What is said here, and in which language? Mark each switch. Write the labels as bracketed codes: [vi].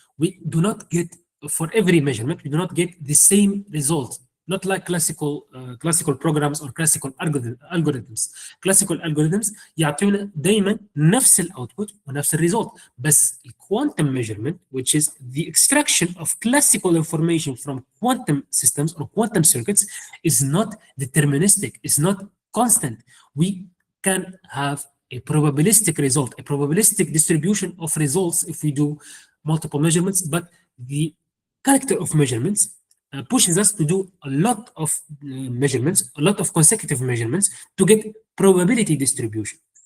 [en] We do not get, for every measurement, we do not get the same result. Not like classical programs or classical algorithms. [ar] Classical algorithms يعطينا دايما نفس الاوتبوت ونفس الريزولت. [en] بس quantum measurement, which is the extraction of classical information from quantum systems or quantum circuits, is not deterministic, is not constant. We can have a probabilistic result, a probabilistic distribution of results if we do multiple measurements, but the character of measurements pushes us to do a lot of measurements, a lot of consecutive measurements to get probability distribution.